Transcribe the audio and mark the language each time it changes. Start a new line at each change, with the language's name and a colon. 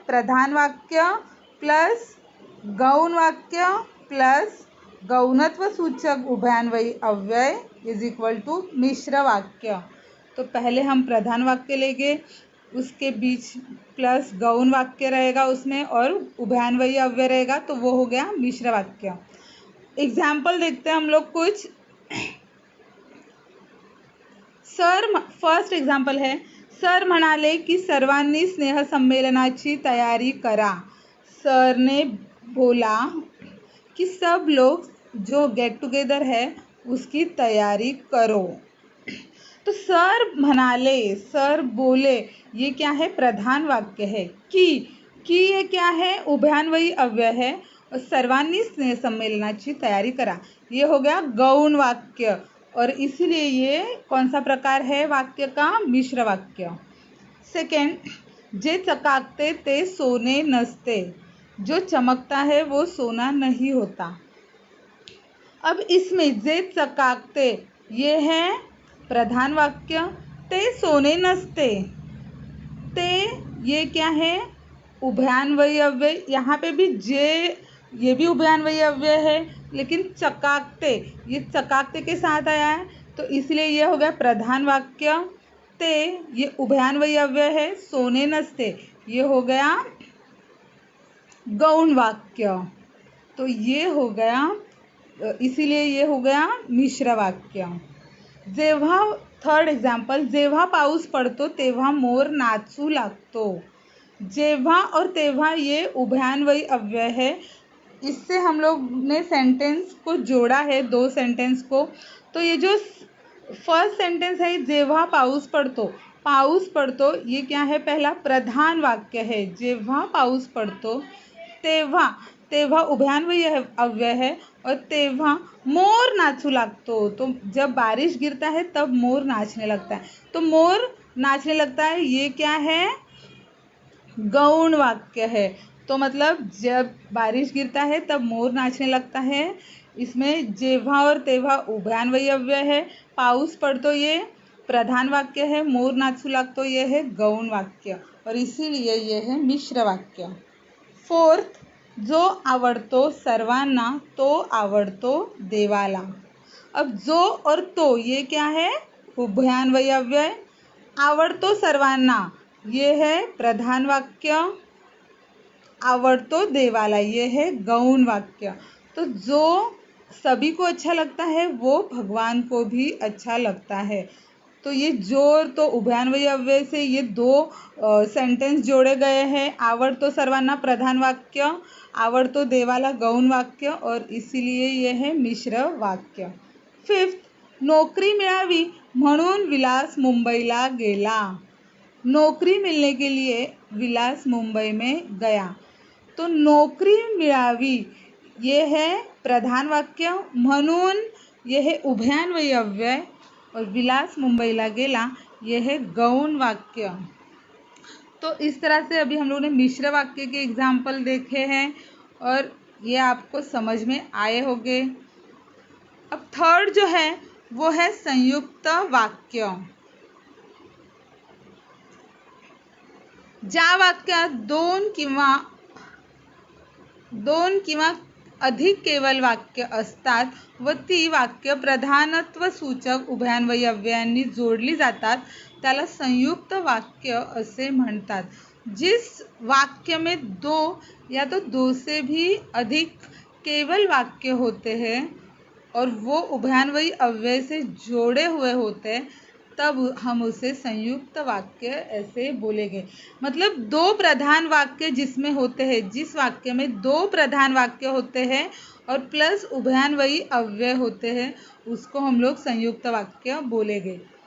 Hindi: प्रधान वाक्य प्लस गौण वाक्य प्लस गौणत्व सूचक उभयान्वयी अव्यय इज इक्वल टू मिश्र वाक्य. तो पहले हम प्रधान वाक्य लेंगे उसके बीच प्लस गौण वाक्य रहेगा उसमें और उभयान्वयी अव्यय रहेगा तो वो हो गया मिश्र वाक्य. एग्जाम्पल देखते हैं हम लोग कुछ. फर्स्ट एग्जाम्पल है
Marathi: सर म्हणाले की सर्वांनी स्नेहसंमेलनाची तयारी करा.
Hindi: सर ने बोला कि सब लोग जो गेट टुगेदर है उसकी तैयारी करो. तो
Marathi: सर म्हणाले
Hindi: सर बोले ये क्या है प्रधान वाक्य है. की ये क्या है उभयान्वयी अव्यय है और
Marathi: सर्वांनी स्नेहसंमेलनाची तैयारी करा
Hindi: ये हो गया गौण वाक्य और इसीलिए ये कौन सा प्रकार है वाक्य का मिश्र वाक्य.
Marathi: सेकंड, जे चकाकते ते सोने नसते.
Hindi: जो चमकता है वो सोना नहीं होता. अब इसमें
Marathi: जे चकाकते
Hindi: ये है प्रधान वाक्य,
Marathi: ते सोने नसते.
Hindi: ते ये क्या है उभयान्वयी अव्यय, यहाँ पे भी जे ये भी उभयान्वयी अव्यय है लेकिन चकाकते ये चकाकते के साथ आया है तो इसलिए ये हो गया प्रधान वाक्य. ते ये उभयान्वयी अव्यय है,
Marathi: सोने नसते
Hindi: ये हो गया गौण वाक्य. तो ये हो गया इसीलिए ये हो गया मिश्र वाक्य.
Marathi: जेव्हा थर्ड एग्जाम्पल, जेव्हा पाऊस पडतो तेव्हा मोर नाचू लागतो.
Hindi: जेव्हा और तेव्हा ये उभयान्वयी अव्यय है. इससे हम लोग ने सेंटेंस को जोड़ा है दो सेंटेंस को. तो ये जो फर्स्ट सेंटेंस है
Marathi: जेव्हा पाऊस पडतो
Hindi: ये क्या है पहला प्रधान वाक्य है.
Marathi: जेव्हा पाऊस पडतो तेव्हा
Hindi: तेव्हा उभयान्वयी अव्यय है और तेव्हा
Marathi: मोर नाचू लागतो।
Hindi: तो जब बारिश गिरता है तब मोर नाचने लगता है। तो मोर नाचने लगता है, ये क्या है? गौण वाक्य है। तो मतलब जब बारिश गिरता है तब मोर नाचने लगता है। इसमें जेव्हा और तेव्हा उभयान्वयी अव्यय है।
Marathi: पाऊस पडतो
Hindi: ये प्रधान वाक्य है।
Marathi: मोर नाचू लागतो
Hindi: ये है गौण वाक्य और इसीलिए ये है मिश्र वाक्य।
Marathi: फोर्थ, जो आवडतो सर्वांना तो आवडतो देवाला।
Hindi: अब जो और तो ये क्या है? उभयान्वयी अव्यय।
Marathi: आवडतो सर्वांना
Hindi: ये है प्रधान वाक्य।
Marathi: आवडतो देवाला
Hindi: ये है गौण वाक्य। तो जो सभी को अच्छा लगता है वो भगवान को भी अच्छा लगता है। तो ये जो और तो उभयान्वयी अव्यय से ये दो सेंटेंस जोड़े गए हैं।
Marathi: आवडतो सर्वांना
Hindi: प्रधान वाक्य,
Marathi: आवडतो देवाला
Hindi: गौण वाक्य और इसीलिए ये है मिश्र वाक्य।
Marathi: फिफ्थ, नौकरी मिळावी म्हणून विलास मुंबईला गेला।
Hindi: नौकरी मिलने के लिए विलास मुंबई में गया। तो
Marathi: नौकरी मिळावी
Hindi: ये है प्रधान वाक्य, म्हणून ये है उभयान्वयी अव्यय और
Marathi: विलास मुंबईला गेला
Hindi: ये है गौण वाक्य। तो इस तरह से अभी हम लोगों ने मिश्र वाक्य के एग्जाम्पल देखे हैं और ये आपको समझ में आए होंगे। अब थर्ड जो है वो है संयुक्त वाक्य।
Marathi: ज्या वाक्यात दोन किंवा अधिक केवल वाक्य असतात व ती वाक्य प्रधानत्व सूचक उभयान्वयी अव्ययांनी जोडली जातात त्याला संयुक्त वाक्य असे म्हणतात।
Hindi: जिस वाक्य में दो या तो दो से भी अधिक केवल वाक्य होते हैं और वो उभयान्वयी अव्यय से जोड़े हुए होते हैं तब हम उसे संयुक्त वाक्य ऐसे बोलेंगे। मतलब दो प्रधान वाक्य जिसमें होते हैं, जिस वाक्य में दो प्रधान वाक्य होते हैं और प्लस उभयान्वयी अव्यय होते हैं उसको हम लोग संयुक्त वाक्य बोलेंगे।